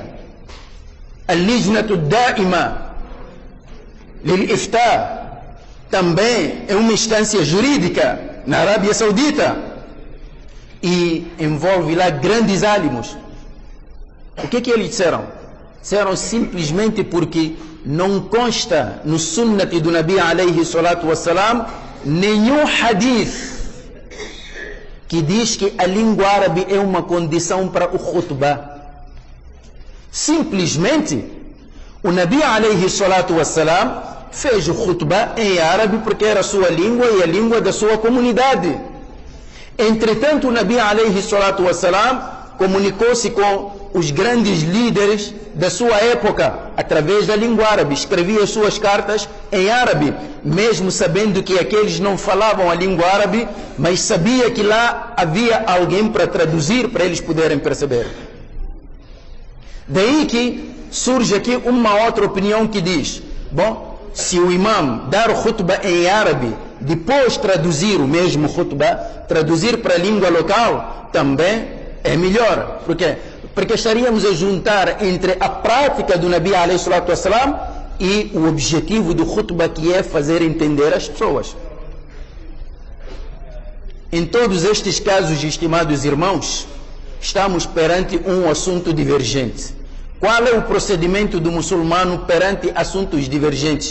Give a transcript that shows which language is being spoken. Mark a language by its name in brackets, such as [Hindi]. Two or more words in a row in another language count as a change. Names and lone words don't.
[Portuguese] Al-Lijnatu Da'ima Lil-Iftā também é uma instância jurídica na Arábia Saudita e envolve lá grandes álimos. O que eles disseram? Disseram simplesmente porque não consta no sunnati do Nabi [Arabic] عليه الصلاة والسلام [Portuguese] nenhum hadith que diz que a língua árabe é uma condição para o khutbah. Simplesmente o Nabi [Arabic] عليه الصلاة والسلام [Portuguese] fez o khutbah em árabe porque era a sua língua e a língua da sua comunidade. Entretanto, o Nabi [Arabic] عليه الصلاة والسلام [Portuguese] comunicou-se com os grandes líderes da sua época através da língua árabe, escrevia as suas cartas em árabe, mesmo sabendo que aqueles não falavam a língua árabe, mas sabia que lá havia alguém para traduzir, para eles poderem perceber. Daí que surge aqui uma outra opinião que diz: bom, se o imam dar o khutbah em árabe, depois traduzir o mesmo khutbah, traduzir para a língua local, também é melhor. Por quê? Porque estaríamos a juntar entre a prática do Nabi [Arabic] عليه الصلاة والسلام [Portuguese] e o objetivo do khutbah, que é fazer entender as pessoas. Em todos estes casos, estimados irmãos, estamos perante um assunto divergente. Qual é o procedimento do muçulmano perante assuntos divergentes?